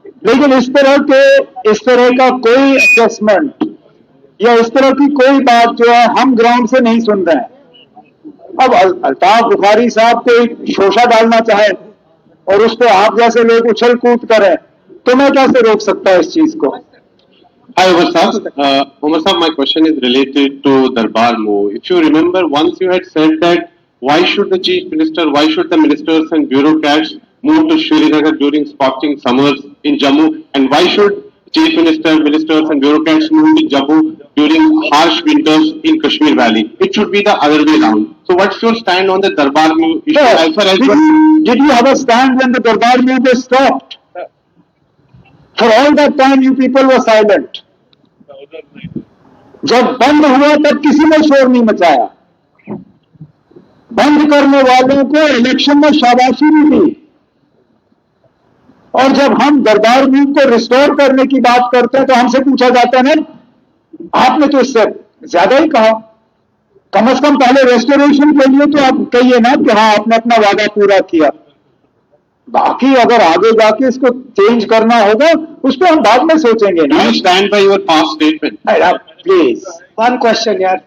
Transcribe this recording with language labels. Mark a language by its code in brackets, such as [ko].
[hi] लेकिन इस तरह का कोई एडजस्टमेंट या इस तरह की कोई बात जो है हम ग्राउंड से नहीं सुन रहे हैं। अब अल्ताफ बुखारी साहब कोई शोषा डालना चाहे और उस पर आप जैसे लोग उछल कूद करें तो मैं कैसे रोक सकता हूं इस चीज को? [en] Hi, Umar Saab, my question is related to Darbar move. If you remember, once you had said that why should the Chief Minister, why should the ministers and bureaucrats move to Srinagar during scorching summers in Jammu, and why should Chief Minister, ministers and bureaucrats move to Jammu during harsh winters in Kashmir Valley? It should be the other way around. So what's your stand on the Darbar move issue? Yes. Did you have a stand when the Darbar move was stopped? For all that time you people were silent. [hi] जब बंद हुआ तब किसी ने शोर नहीं मचाया। बंद करने वालों को इलेक्शन में शाबाशी भी दी। और जब हम दरबार मूव को रिस्टोर करने की बात करते हैं तो हमसे पूछा जाता है ना आपने तो इससे ज्यादा ही कहा। कम से कम पहले रेस्टोरेशन के लिए तो आप कहिए ना कि हाँ आपने अपना वादा पूरा किया। बाकी अगर आगे जाके इसको चेंज करना होगा उस पर हम बाद में सोचेंगे ना। [en] You stand by your past statement. Please. One question, यार.